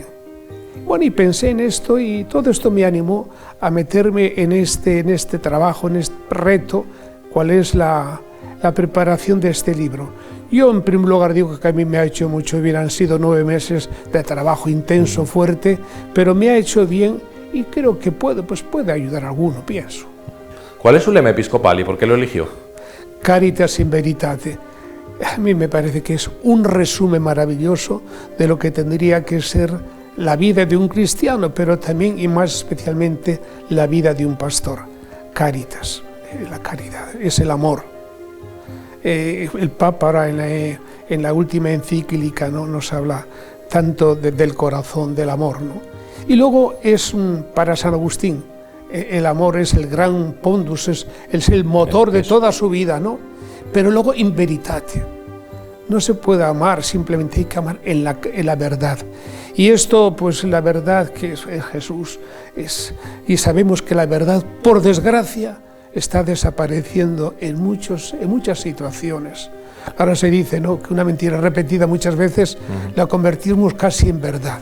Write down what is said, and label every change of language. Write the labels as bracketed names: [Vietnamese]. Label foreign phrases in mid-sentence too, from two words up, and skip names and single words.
[Spanish] Bueno, y pensé en esto y todo esto me animó a meterme en este trabajo, en este reto, cuál es la preparación de este libro. Yo en primer lugar digo que a mí me ha hecho mucho bien, han sido 9 meses de trabajo intenso, fuerte, pero me ha hecho bien y creo que puede ayudar a alguno, pienso. ¿Cuál es su lema episcopal y por qué lo eligió? [Latin] Caritas in veritate. [Spanish] A mí me parece que es un resumen maravilloso de lo que tendría que ser la vida de un cristiano, pero también y más especialmente la vida de un pastor. Caritas, la caridad, es el amor. El Papa ahora en la última encíclica, ¿no?, nos habla tanto del corazón, del amor, ¿no? Y luego para San Agustín, el amor es el gran pondus, es el motor de toda su vida, ¿no? Pero luego [Latin] in veritate. [Spanish] No se puede amar, simplemente hay que amar en la verdad. Y esto, pues la verdad que es Jesús, y sabemos que la verdad, por desgracia, está desapareciendo en muchas situaciones. Ahora se dice, ¿no?, que una mentira repetida muchas veces la convertimos casi en verdad.